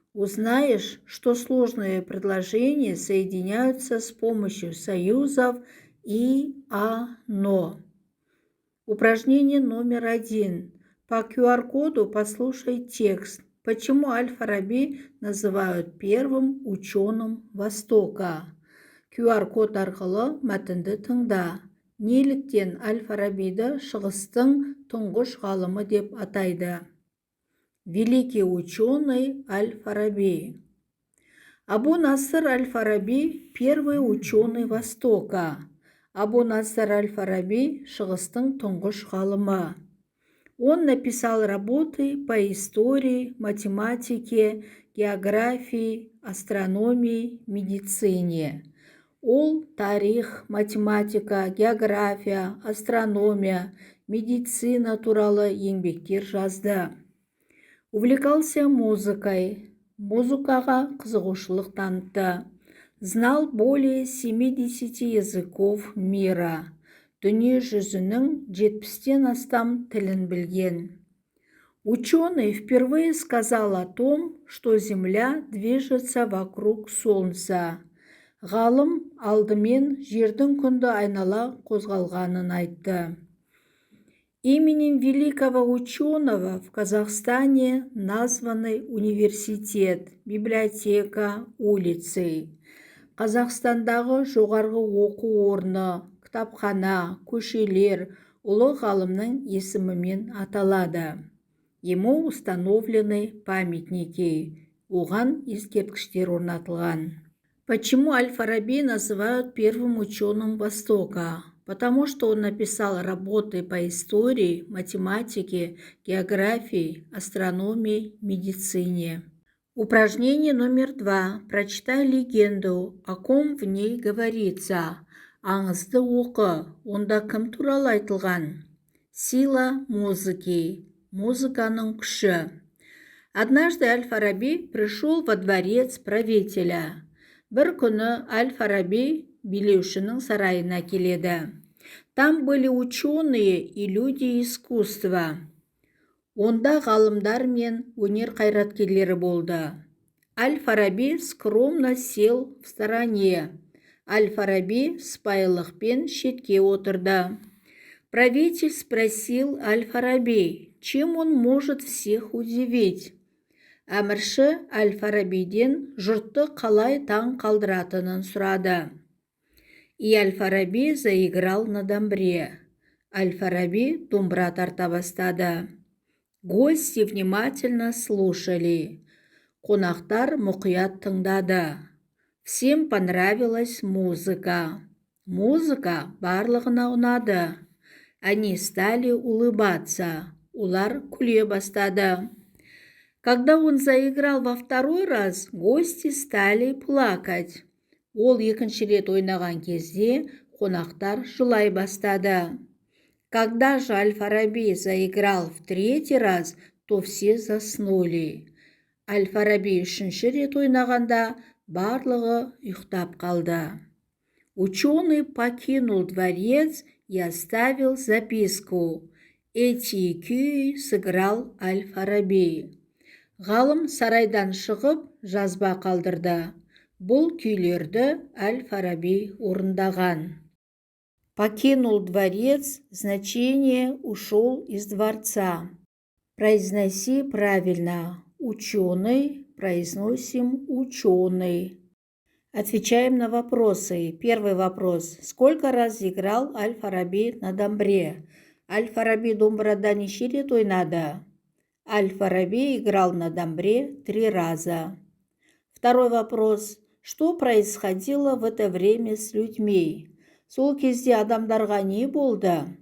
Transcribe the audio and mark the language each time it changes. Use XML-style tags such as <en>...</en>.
<ru>Узнаешь, что сложные предложения соединяются с помощью союзов и «но». Упражнение номер 1. По QR-коду послушай текст. Почему Аль-Фараби называют первым ученым Востока?</ru> <kk>QR-код арқылы мәтінді тыңда. Неліктен Аль-Фарабиді шығыстың тұңғыш ғалымы деп атайды?</kk> <ru>Великий ученый Аль-Фараби. Абу Наср аль-Фараби – первый ученый Востока.</ru> <kk>Абу Наср аль-Фараби – шығыстың тұңғыш ғалымы.</kk> <ru>Он написал работы по истории, математике, географии, астрономии, медицине.</ru> <kk>Ол тарих, математика, география, астрономия, медицина туралы еңбектер жазды.</kk> <ru>Увлекался музыкой.</ru> <kk>Музыкаға қызығушылық танытты.</kk> <ru>Знал более 70 языков мира.</ru> <kk>Дүние жүзінің 70-тен астам тілін білген.</kk> <ru>Ученый впервые сказал о том, что Земля движется вокруг Солнца.</ru> <kk>Ғалым алдымен жердің күнді айнала қозғалғанын айтты.</kk> <ru>Именем великого ученого в Казахстане названы университет, библиотека, улицы.</ru> <kk>Қазақстандағы жоғарғы оқу орны, кітапхана, көшелер ұлы ғалымның есімімен аталады.</kk> <ru>Ему установлены памятники.</ru> <kk>Оған ескерткіштер орнатылған.</kk> <ru>Почему Аль-Фараби называют первым ученым Востока? Потому что он написал работы по истории, математике, географии, астрономии, медицине. Упражнение номер 2. Прочитай легенду, о ком в ней говорится.</ru> <kk>Аңызды оқы, онда кім туралы айтылған?</kk> <ru>Сила музыки,</ru> <kk>музыканың күші.</kk> <ru>Однажды Аль-Фараби пришел во дворец правителя.</ru> <kk>Бір күні Аль-Фараби билеушінің сарайына келеді.</kk> <ru>Там были ученые и люди искусства.</ru> <kk>Онда ғалымдар мен өнер қайраткерлері болды.</kk> <ru>Аль-Фараби скромно сел в стороне.</ru> <kk>Аль-Фараби сыпайылықпен шетке отырды.</kk> <ru>Правитель спросил Аль-Фараби, чем он может всех удивить.</ru> <kk>Әмірші Аль-Фарабиден жұртты қалай таң қалдыратынын сұрады.</kk> <ru>И Аль-Фараби заиграл на домбре.</ru> <kk>Аль-Фараби домбра тарта бастады.</kk> <ru>Гости внимательно слушали.</ru> <kk>Қонақтар мұқият тыңдады.</kk> <ru>Всем понравилась музыка.</ru> <kk>Музыка барлығына ұнады.</kk> <ru>Они стали улыбаться.</ru> <kk>Олар күле бастады.</kk> <ru>Когда он заиграл во второй раз, гости стали плакать.</ru> <kk>Ол екінші рет ойнаған кезде қонақтар жылай бастады.</kk> <ru>Когда же Аль-Фараби заиграл в третий раз, то все заснули.</ru> <kk>Аль-Фараби үшінші рет ойнағанда барлығы ұйықтап қалды.</kk> <ru>Ученый покинул дворец и оставил записку. Эти күй сыграл Аль-Фараби.</ru> <kk>Ғалым сарайдан шығып жазба қалдырды. Бұл күйлерді Аль-Фараби орындаған.</kk> <ru>Покинул дворец, значение ушел из дворца. Произноси правильно. Ученый, произносим ученый. Отвечаем на вопросы. Первый вопрос. Сколько раз играл Аль-Фараби на домбре?</ru> <kk>Аль-Фараби домбырада неше рет ойнады?</kk> <ru>Аль-Фараби играл на домбре 3 раза. Второй вопрос. Что происходило в это время с людьми?</ru> <kk>Сол кезде адамдарға не болды?</kk>